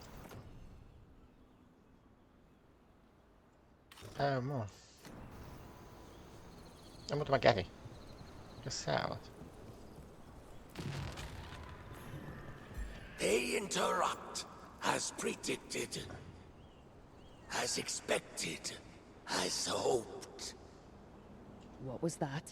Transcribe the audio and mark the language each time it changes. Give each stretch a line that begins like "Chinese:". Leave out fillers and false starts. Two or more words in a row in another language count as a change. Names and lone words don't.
Finnish: Tää on muu. Ja muutama kävi. Mikäs sä oot?
English: They interrupt, as predicted, as expected, as hoped. What was that?